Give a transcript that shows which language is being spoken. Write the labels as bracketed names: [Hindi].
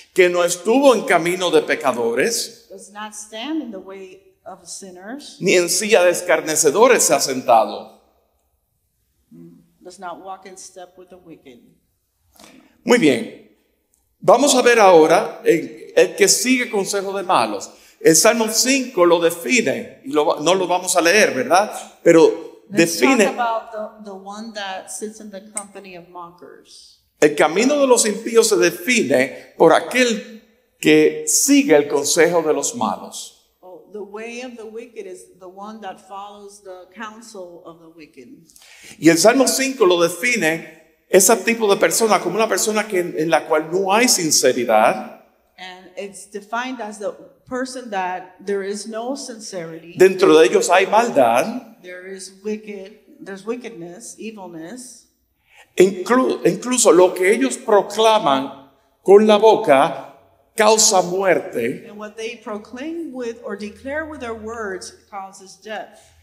[Spanish] que no estuvo en camino de pecadores, [English] does not stand in the way of sinners, [Spanish] ni en silla de escarnecedores se ha sentado. [English] does not walk in step with the wicked. [Spanish] Muy bien. Vamos a ver ahora el que sigue consejo de malos. El Salmo 5 lo define, y no lo vamos a leer, ¿verdad? Pero [English] Let's talk [Spanish] define [English] about the one that sits in the company of mockers. [Spanish] el camino de los impíos se define por aquel que sigue el consejo de los malos. [English] Oh, the way of the wicked is the one that follows the counsel of the wicked. [Spanish] Y el Salmo 5 lo define ese tipo de persona como una persona en la cual no hay sinceridad. [English] And it's defined as the person that there is no sincerity, [Spanish] Dentro de ellos hay maldad. [English] there's wickedness, evilness, [Spanish] Incluso lo que ellos proclaman con la boca causa muerte. [English] and what they proclaim with or declare with their words causes death.